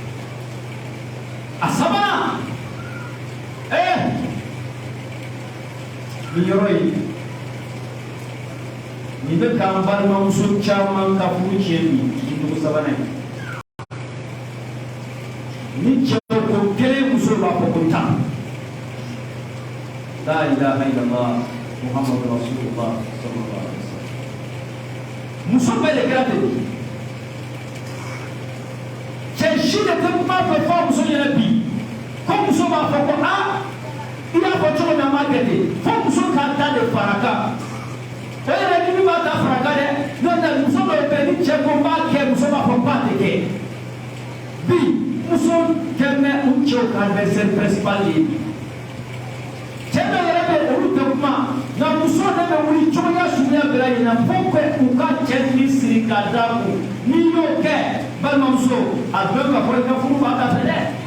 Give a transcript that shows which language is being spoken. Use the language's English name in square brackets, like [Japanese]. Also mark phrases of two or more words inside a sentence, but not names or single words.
[Bambara] a sabanan nin yɔrɔ ye nin bɛ k'an balimamuso caman ka furu tiɲɛ bi jigicogo sabanan ye ni cɛ ko kelen muso b'a fɔ ko tan [Arabic] لا إله إلا الله محمد رسول الله صلى الله عليه وسلم [Bambara] muso bɛɛ de kɛra ten cɛ si de tɛ kuma fɛ fɔ muso ɲɛna bi ko muso b'a fɔ ko i y'a fɔ cogo min a m'a kɛ ten fo muso k'a ta de fara kan o yɛrɛ ni min b'a ta fara kan dɛ n'o tɛ muso dɔw bɛ yen ni cɛ ko n b'a kɛ muso b'a fɔ k'a tɛ kɛ bi muso kɛ mɛ u cɛw ka [French] adversaire principal [Bambara] ye cɛ dɔw yɛrɛ bɛ olu tɛ kuma nka muso de bɛ wuli cogoya suguya bɛɛ lajɛlen na fo que u ka cɛ ni siri ka da kun n'i y'o kɛ balimamuso a bɛ ka fɔ i ka furu b'a ta fɛ dɛ